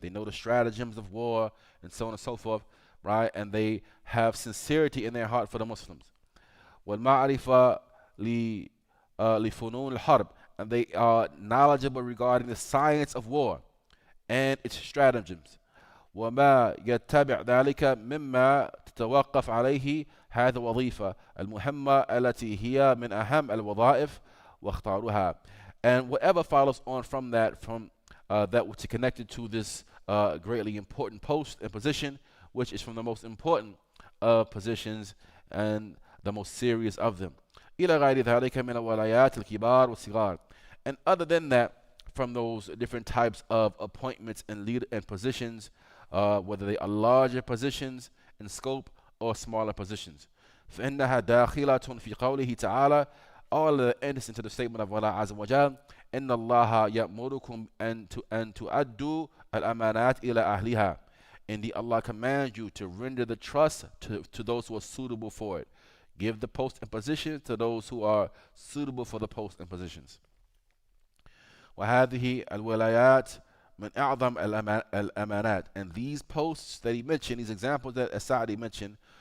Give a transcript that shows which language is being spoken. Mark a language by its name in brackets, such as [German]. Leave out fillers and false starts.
[English] They know the stratagems of war and so on and so forth, right? And they have sincerity in their heart for the Muslims. [Arabic] والمعرفة لفنون الحرب, [English] and they are knowledgeable regarding the science of war and its stratagems. [Arabic] وما يتبع ذلك مما تتوقف عليه هذه الوظيفة المهمة التي هي من أهم الوظائف واختارها. [English] And whatever follows on from that, that which is connected to this greatly important post and position, which is from the most important positions and the most serious of them. [Arabic] إلى غير ذلك من الولايات الكبار والصغار. [English] And other than that, from those different types of appointments and positions, whether they are larger positions in scope or smaller positions. [Arabic] فإنها داخلة في قوله تعالى, [English] all the enters into the statement of Allah Azza wa Jal, [Arabic] إن الله يأمركم أن تؤدوا الأمانات إلى أهلها. [English] Indeed, Allah commands you to render the trust to those who are suitable for it. Give the post and position to those who are suitable for the post and positions. [Arabic] وهذه الولايات من أعظم الأمانات. [English] And these posts that he mentioned, these examples that As-Sa'di mentioned,